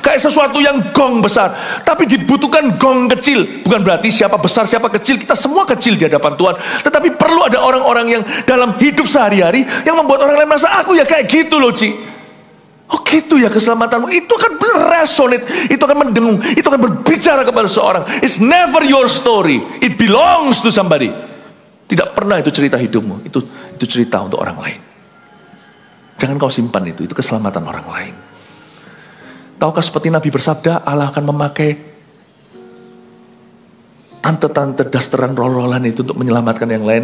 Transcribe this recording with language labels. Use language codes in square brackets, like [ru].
[id] Kayak sesuatu yang gong besar. Tapi dibutuhkan gong kecil. Bukan berarti siapa besar, siapa kecil. Kita semua kecil di hadapan Tuhan. Tetapi perlu ada orang-orang yang dalam hidup sehari-hari yang membuat orang lain merasa, aku ya kayak gitu loh, Ci. Oh gitu ya keselamatanmu. Itu akan resonate, itu akan mendengung, itu akan berbicara kepada seseorang. [en] It's never your story, it belongs to somebody. [id] Tidak pernah itu cerita hidupmu, itu cerita untuk orang lain. Jangan kau simpan itu keselamatan orang lain. Tahukah seperti Nabi bersabda, Allah akan memakai tante-tante dasteran rol-rolan itu untuk menyelamatkan yang lain.